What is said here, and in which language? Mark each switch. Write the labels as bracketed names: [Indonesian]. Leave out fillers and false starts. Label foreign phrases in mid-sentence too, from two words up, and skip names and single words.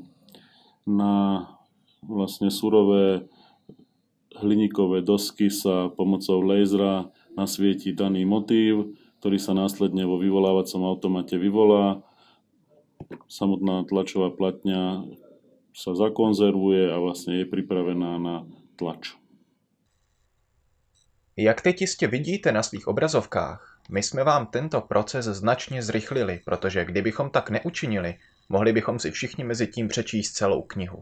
[Slovak] Na vlastne surové hliníkové dosky sa pomocou laserá nasvietí daný motív, ktorý sa následne vo vyvolávacom automate vyvolá. Samotná tlačová platňa sa zakonzervuje a [Czech] vlastně je připravená [Slovak] na tlač. [Czech] Jak teď jistě vidíte na svých obrazovkách, my jsme vám tento proces značně zrychlili, protože kdybychom tak neučinili, mohli bychom si všichni mezi tím přečíst celou knihu.